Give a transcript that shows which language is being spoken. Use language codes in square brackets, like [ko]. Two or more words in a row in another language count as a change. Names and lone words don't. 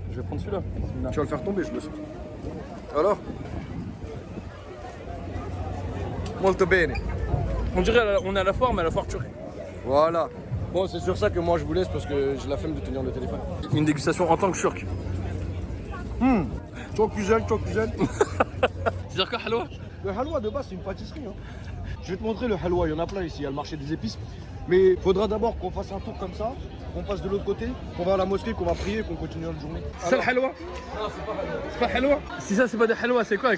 [fr] Je vais prendre celui-là. Tu vas le faire tomber, je le sens. Alors [it] Molto bene. [fr] On dirait on est à la foire, mais à la foire turque. Voilà. Bon, c'est sur ça que moi je vous laisse parce que j'ai la flemme de tenir le téléphone. Une dégustation en tant que turc. [tr] Çok güzel, çok güzel. [fr] C'est-à-dire quoi, halwa? Le halwa de base, c'est une pâtisserie. Hein. Je vais te montrer le halwa, il y en a plein ici, il y a le marché des épices. Mais il faudra d'abord qu'on fasse un tour comme ça, qu'on passe de l'autre côté, qu'on va à la mosquée, qu'on va prier et qu'on continue notre journée. C'est le halwa? Non, c'est pas halwa. C'est pas halwa? Si ça c'est pas des halwa, c'est quoi?